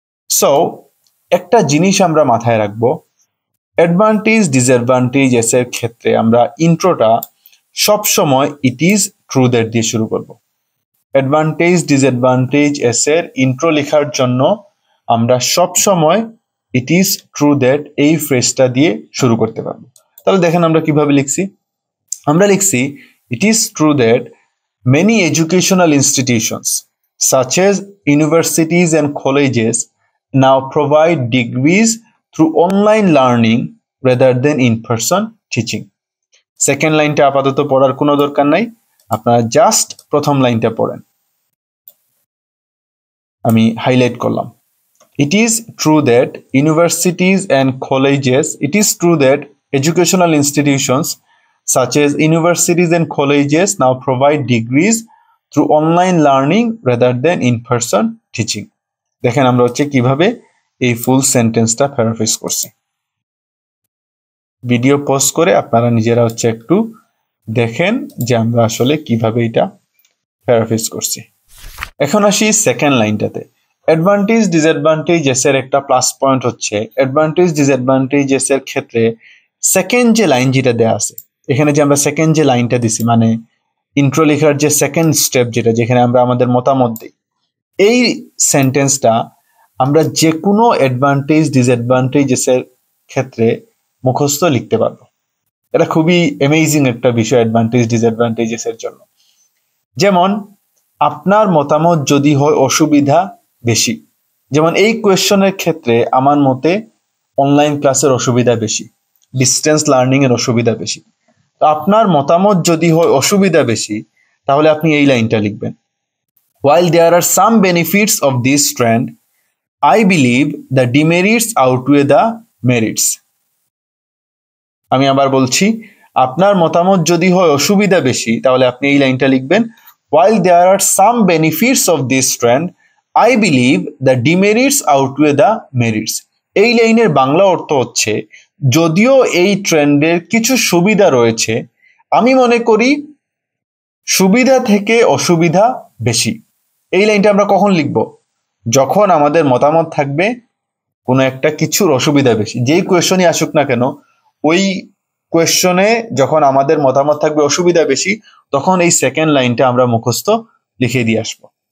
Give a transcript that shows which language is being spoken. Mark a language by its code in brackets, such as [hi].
[bn] So একটা জিনিস আমরা মাথায় রাখবো, অ্যাডভান্টেজ ডিসঅ্যাডভান্টেজেস এর ক্ষেত্রে আমরা ইন্ট্রোটা সবসময় [en] it is true that [bn] দিয়ে শুরু করব। অ্যাডভান্টেজ ডিসঅ্যাডভান্টেজেস এর ইন্ট্রো লেখার জন্য আমরা সবসময় [en] it is true that [bn] এই ফ্রেজটা দিয়ে শুরু করতে পারবো। তাহলে দেখেন আমরা কিভাবে লিখছি। আমরা লিখছি [en] It is true that many educational institutions such as universities and colleges now provide degrees through online learning rather than in-person teaching. [bn] Second লাইনটা আপাতত পড়ার কোনো দরকার নাই, আপনারা জাস্ট প্রথম লাইনটা পড়েন। আমি হাইলাইট করলাম, [en] it is true that universities and colleges, it is true that educational institutions such as universities and colleges now provide degrees through online learning rather than in-person teaching. [bn] দেখেন আমরা হচ্ছে কিভাবে এই ফুল সেন্টেন্সটা প্যারাফ্রেজ করছি। ভিডিও পজ করে আপনারা নিজেরা হচ্ছে একটু দেখেন যে আমরা আসলে কিভাবে এটা প্যারাফ্রেজ করছি। এখন আসি সেকেন্ড লাইনটাতে। অ্যাডভান্টেজ ডিসঅ্যাডভান্টেজেস এর একটা প্লাস পয়েন্ট হচ্ছে অ্যাডভান্টেজ ডিসঅ্যাডভান্টেজেস এর ক্ষেত্রে সেকেন্ড যে লাইন যেটা দেয়া আছে, এখানে যে আমরা সেকেন্ড যে লাইনটা দিছি মানে ইন্ট্রো লেখার যে সেকেন্ড স্টেপ যেটা, যেখানে আমরা আমাদের মতামত দিই, এই সেন্টেন্সটা আমরা যে কোনো অ্যাডভান্টেজ ডিসঅ্যাডভান্টেজেস এর ক্ষেত্রে মুখস্থ লিখতে পারবো। এটা খুবই অ্যামেজিং একটা বিষয় অ্যাডভান্টেজ ডিসঅ্যাডভান্টেজেস এর জন্য। যেমন আপনার মতামত যদি হয় অসুবিধা বেশি, যেমন এই কোয়েশ্চনের ক্ষেত্রে আমার মতে অনলাইন ক্লাসের অসুবিধা বেশি, ডিস্টেন্স লার্নিং এর অসুবিধা বেশি। তো আপনার মতামত যদি হয় অসুবিধা বেশি, তাহলে আপনি এই লাইনটা লিখবেন, [en] while there are some benefits of this trend, I believe the demerits outweigh the merits. [bn] আমি আবার বলছি, আপনার মতামত যদি হয় অসুবিধা বেশি, তাহলে আপনি এই লাইনটা লিখবেন, [en] while there are some benefits of this trend, I believe the demerits outweigh the merits. [bn] এই লাইনের বাংলা অর্থ হচ্ছে, যদিও এই ট্রেন্ডের কিছু সুবিধা রয়েছে, আমি মনে করি সুবিধা থেকে অসুবিধা বেশি। এই লাইনটা আমরা কখন লিখব? যখন আমাদের মতামত থাকবে কোনো একটা কিছুর অসুবিধা বেশি, যেই কোয়েশ্চনই আসুক না কেন, ওই কোয়েশ্চনে যখন আমাদের মতামত থাকবে অসুবিধা বেশি, তখন এই সেকেন্ড লাইনটা আমরা মুখস্থ লিখে দিয়ে আসবো।